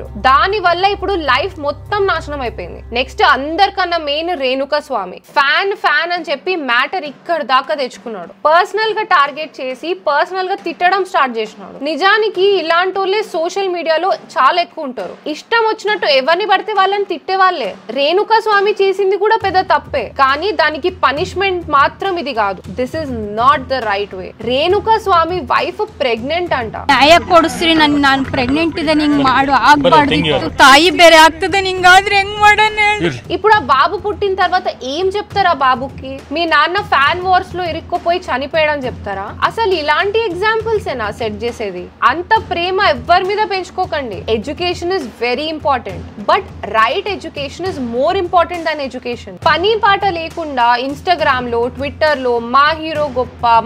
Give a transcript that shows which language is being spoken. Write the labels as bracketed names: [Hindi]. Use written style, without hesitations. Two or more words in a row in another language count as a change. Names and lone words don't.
[Telugu] దాని వల్ల ఇప్పుడు లైఫ్ మొత్తం నాశనం అయిపోయింది. నెక్స్ట్ అందరికన్నా మెయిన్ రేణుకా స్వామి ఫ్యాన్ అని చెప్పి మ్యాటర్ ఇక్కడ దాకా తెచ్చుకున్నాడు. పర్సనల్ గా టార్గెట్ చేసి పర్సనల్ గా తిట్టడం స్టార్ట్ చేసినాడు. నిజానికి ఇలాంటి వాళ్ళే సోషల్ మీడియాలో చాలా ఎక్కువ ఉంటారు. ఇష్టం వచ్చినట్టు ఎవరిని పడితే వాళ్ళని తిట్టే వాళ్ళే. రేణుకా స్వామి చేసింది కూడా పెద్ద తప్పే, కానీ దానికి పనిష్మెంట్ మాత్రం ఇది కాదు. [English] this is not the right way. [Kannada] రేణుకా ಸ್ವಾಮಿ [English] wife pregnant [Kannada] ಅಂತ ನ್ಯಾಯ ಕೊಡಿಸ್ರಿ ನಾನು ಪ್ರೆಗ್ನೆಂಟ್ ಇದೆ ನಿಂಗೆ ಮಾಡು ಆಗಬಾರ್ದು ತಾಯಿ ಬೇರೆ ಆಗ್ತದೆ ನಿಂಗಾದ್ರೆ ಹೆಂಗ್ ಮಾಡೋಣ [Telugu] ఇప్పుడు ఆ బాబు పుట్టిన తర్వాత ఏం చెప్తారా బాబుకి మీ నాన్న [English] fan wars [Telugu] లో ఇరుక్కుపోయి చనిపోయాడని చెప్తారా అసలు ఇలాంటి ఎగ్జాంపుల్స్ ఏనా సెట్ చేసేది అంత ప్రేమ ఎవ్వరి మీద పెంచుకోకండి [English] education is very important but right education is more important than education [Telugu] పని పాట లేకుండా ఇన్స్టాగ్రామ్ లో ట్విట్టర్ లో మా హీరో గొప్ప